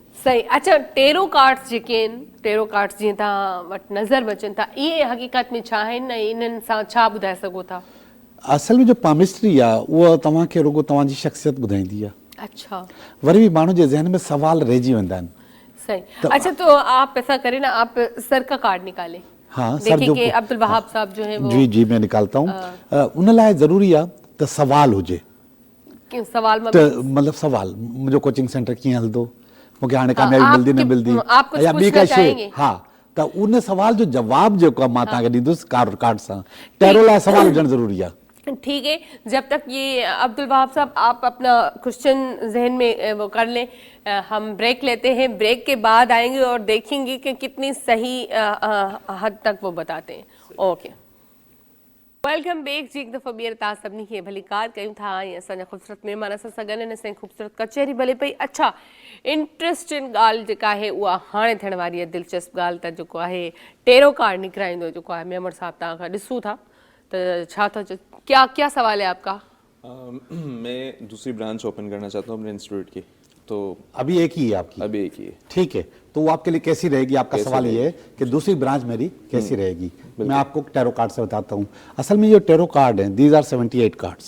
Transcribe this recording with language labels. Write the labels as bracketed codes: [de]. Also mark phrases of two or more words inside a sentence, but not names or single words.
[sd] सही अच्छा टेरो कार्ड्स जेके आहिनि टेरो कार्ड्स जीअं तव्हां वटि नज़र में अचनि था इहे हक़ीक़त में छा आहिनि ऐं इन्हनि सां छा ॿुधाए सघो था असल में जो पामिस्ट्री आहे उहा तव्हांखे रुॻो तव्हांजी शख़्सियत ॿुधाईंदी आहे अच्छा वरी बि माण्हू जे ज़हन में सवाल रहिजी वेंदा आहिनि [ur] صحیح اچھا تو آپ ایسا کریں نا آپ سر کا کارڈ نکالیں ہاں دیکھیے کہ عبدالوہاب صاحب جو ہے وہ جی میں نکالتا ہوں [sd] उन लाइ ज़रूरी आहे त सवाल हुजे सवाल मतलब सवाल मुंहिंजो कोचिंग सेंटर कीअं हलंदो मूंखे हाणे कामयाबी मिलंदी न मिलंदी या ॿी का शइ हा त उन सवाल जो जवाब जेको आहे मां तव्हांखे ॾींदुसि कार्ड सां टेरो लाइ सवाल हुजणु ज़रूरी आहे [ur] ٹھیک ہے جب تک یہ عبدالوہاب صاحب آپ اپنا کوئسچن ذہن میں وہ کر لیں ہم بریک لیتے ہیں بریک کے بعد آئیں گے اور دیکھیں گے کہ کتنی صحیح حد تک وہ بتاتے ہیں اوکے [en] welcome back [sd] जी एक दफ़ा ॿीहर तव्हां सभिनी खे भली कार कयूं था ऐं असांजा ख़ूबसूरत महिमान असां सां गॾु आहिनि असांजी ख़ूबसूरत कचहरी भले पई अच्छा इंट्रस्टिंग ॻाल्हि जेका आहे उहा हाणे थियण वारी आहे दिलचस्प ॻाल्हि त जेको आहे टेरो कार्ड निकिराईंदो जेको आहे मेमर साहब तव्हां खां ॾिसूं था त छा थो [ur] کیا کیا سوال ہے آپ کا میں دوسری [en] branch open [ur] کرنا چاہتا ہوں اپنے انسٹیٹیوٹ کی تو ابھی ایک ہی ہے آپ کی ابھی ایک ہی ہے ٹھیک ہے تو وہ آپ کے لیے کیسی رہے گی آپ کا سوال یہ ہے کہ دوسری برانچ میری کیسی رہے گی میں آپ کو ٹیرو کارڈ سے بتاتا ہوں اصل میں یہ ٹیرو کارڈ ہیں [en] these are 78 cards